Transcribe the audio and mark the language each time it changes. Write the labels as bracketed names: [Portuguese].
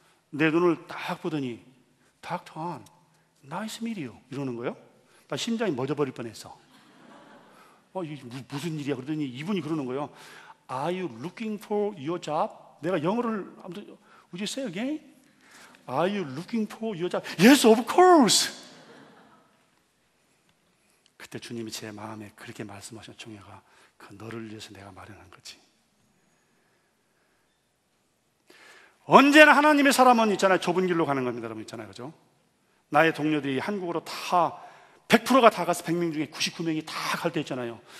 [Korean] 내 눈을 딱 보더니 닥터 안, 나이스 미디어 이러는 거예요. 나 심장이 멎어버릴 뻔했어. 이게 무슨 일이야? 그러더니 이분이 그러는 거예요. [English] Are you looking for your job? [Korean] 내가 영어를 아무튼 [English] Would you say again? Are you looking for your job? Yes, of course. [Korean] 그때 주님이 제 마음에 그렇게 말씀하셨죠. 종혁아, 그 너를 위해서 내가 마련한 거지. 언제나 하나님의 사람은 있잖아요. 좁은 길로 가는 겁니다. 여러분 있잖아요. 그죠? 나의 동료들이 한국으로 다 100%가 다 가서 100명 중에 99명이 다 갈 때 있잖아요.